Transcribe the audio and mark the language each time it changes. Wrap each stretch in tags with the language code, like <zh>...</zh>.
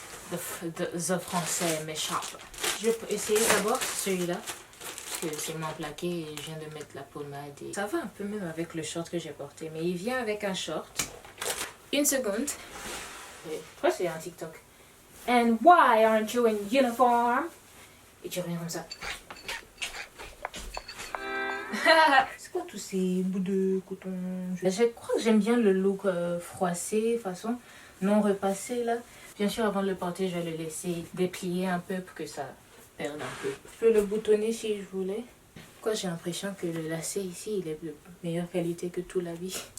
<fr>The français m'échappe. Je vais essayer d'abord celui-là. Parce que c'est moins plaqué et je viens de mettre la pommade. Et ça va un peu même avec le short que j'ai porté. Mais il vient avec un short. Une seconde. Je crois que c'est un TikTok.</fr> <en>And why aren't you in uniform?</en> <fr>Et tu reviens comme ça. C'est quoi tous ces bouts de coton? Je crois que j'aime bien le look froissé, façon non repassé là. Bien sûr, avant de le porter, je vais le laisser déplier un peu pour que ça perde un peu. Je peux le boutonner si je voulais. Pourquoi j'ai l'impression que le lacet ici, il est de meilleure qualité que tout l'habit.</fr>